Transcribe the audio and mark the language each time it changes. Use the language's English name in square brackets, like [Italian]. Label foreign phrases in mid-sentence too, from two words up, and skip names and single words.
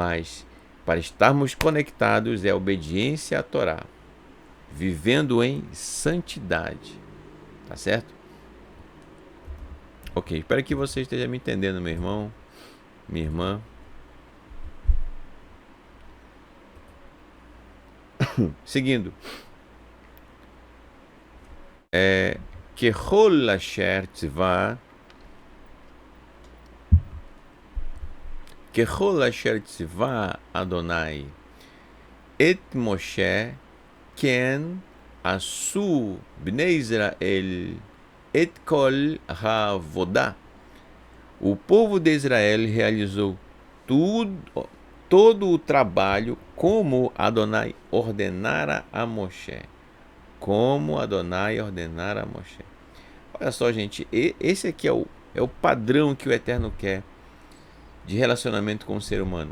[Portuguese] Mas para estarmos conectados é a obediência à Torá, vivendo em santidade. Tá certo? Ok, espero que você esteja me entendendo, meu irmão, minha irmã. Seguindo. [Hebrew] ככל אשר ציווה ככל אשר ציווה אדוני את משה כן עשו בני ישראל את כל העבודה. [Portuguese] O povo de Israel realizou todo o trabalho como Adonai ordenara a Moshe. Como Adonai ordenara a Moshe. Olha só, gente, esse aqui é o padrão que o Eterno quer de relacionamento com o ser humano.